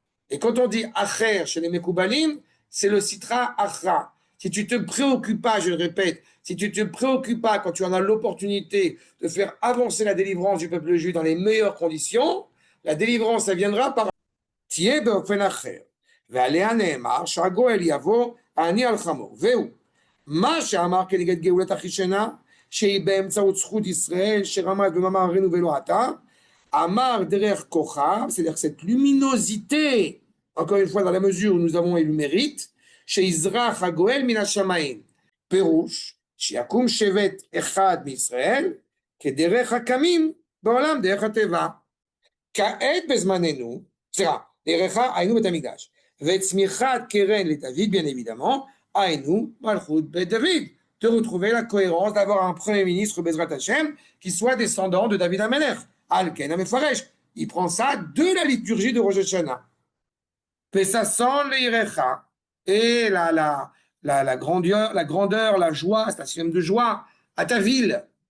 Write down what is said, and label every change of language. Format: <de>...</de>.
<fr>Et quand on dit acher chez les Mekoubalim, c'est le citra achra. Si tu te préoccupes pas, je le répète, si tu te préoccupes pas quand tu en as l'opportunité de faire avancer la délivrance du peuple juif dans les meilleures conditions, la délivrance, elle viendra par</fr> <he>Tiye beofen acher. ועליה נאמר שהגואל יבוא העני על חמור. והוא, מה שאמר כנגד גאולת החישנה, שהיא באמצעות זכות ישראל, שרמז במאמר ארינו ולא אתה, אמר דרך כוכב,</he> <fr>c'est-à-dire cette luminosité, encore une fois dans la mesure où nous avons eu le mérite,</fr> <he>שיזרח הגואל מן השמיים. פירוש, שיקום שבט אחד מישראל, כדרך הקמים בעולם דרך הטבע. כעת בזמננו, סליחה, דרך היינו בית המקדש. וצמיחת קרן לדוד,</he> <fr>bien évidemment,</fr> <he>היינו מלכות בית דוד.</he> <fr>De retrouver la cohérence, d'avoir un premier ministre, Bezrat Hashem, qui soit descendant de David Amelech.</fr> <he>Al-Ken Amefaresh.</he> <fr>Il prend ça de la liturgie de Rosh Hashanah.</fr> <he>Pesasson leirecha.</he> <fr>Et la grandeur, la joie, c'est un système de joie à ta ville.</fr>